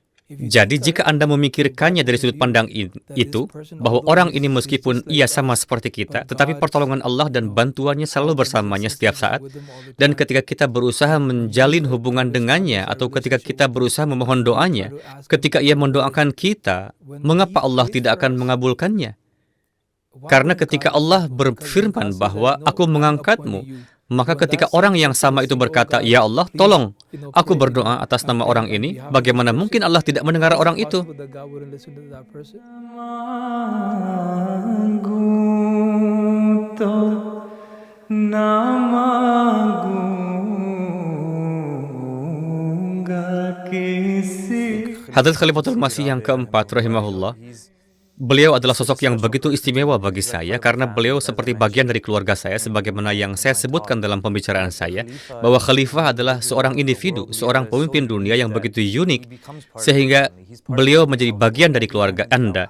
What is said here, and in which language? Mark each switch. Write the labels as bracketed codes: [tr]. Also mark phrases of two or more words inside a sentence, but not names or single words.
[id] Jadi jika Anda memikirkannya dari sudut pandang itu, bahwa orang ini meskipun ia sama seperti kita, tetapi pertolongan Allah dan bantuannya selalu bersamanya setiap saat, dan ketika kita berusaha menjalin hubungan dengannya, atau ketika kita berusaha memohon doanya, ketika ia mendoakan kita, mengapa Allah tidak akan mengabulkannya? Karena ketika Allah berfirman bahwa aku mengangkatmu, maka ketika orang yang sama itu berkata, "Ya Allah, tolong, aku berdoa atas nama orang ini," bagaimana mungkin Allah tidak mendengar orang itu? [ur] मांगूं तो ना मांगूंगा किसी [id] Hadrat Khalifatul Masih yang keempat, rahimahullah, beliau adalah sosok yang begitu istimewa bagi saya karena beliau seperti bagian dari keluarga saya, sebagaimana yang saya sebutkan dalam pembicaraan saya, bahwa khalifah adalah seorang individu, seorang pemimpin dunia yang begitu unik, sehingga beliau menjadi bagian dari keluarga Anda.